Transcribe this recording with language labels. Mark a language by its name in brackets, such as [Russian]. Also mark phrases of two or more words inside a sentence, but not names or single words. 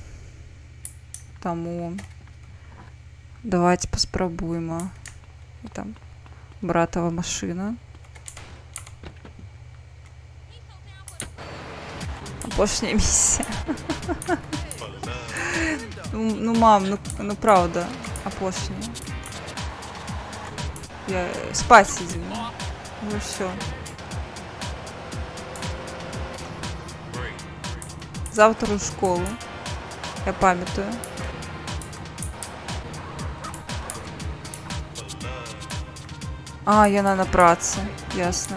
[Belarusian] Таму давайте паспрабуем. Там братава машына. Апошняя місія. Ну, мам, ну правда, апошняя. [Russian] Я спать иди. Ну все. Завтра в школу. [Belarusian] Я памятаю. А, яна на працы. Ясно.